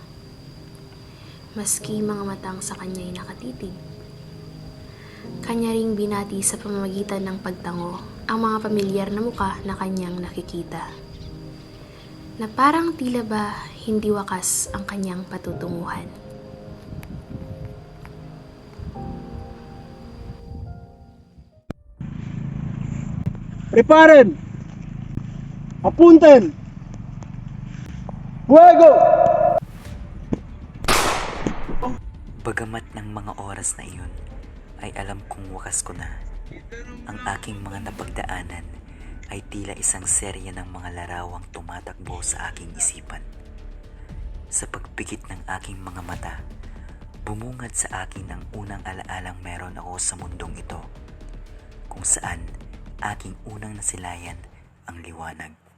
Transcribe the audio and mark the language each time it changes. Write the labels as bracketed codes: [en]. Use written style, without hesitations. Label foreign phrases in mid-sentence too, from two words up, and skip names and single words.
[tl] Maski mga matang sa kanya'y nakatitig. Kanya ring binati sa pamamagitan ng pagtango ang mga pamilyar na muka na kanyang nakikita. Na parang tila ba hindi wakas ang kanyang patutunguhan. [es] Preparen! Apunten! Fuego! [tl] Bagamat ng mga oras na iyon, ay alam kong wakas ko na. Ang aking mga napagdaanan ay tila isang serya ng mga larawang tumatakbo sa aking isipan. Sa pagpikit ng aking mga mata, bumungad sa akin ang unang alaalang meron ako sa mundong ito, kung saan aking unang nasilayan ang liwanag.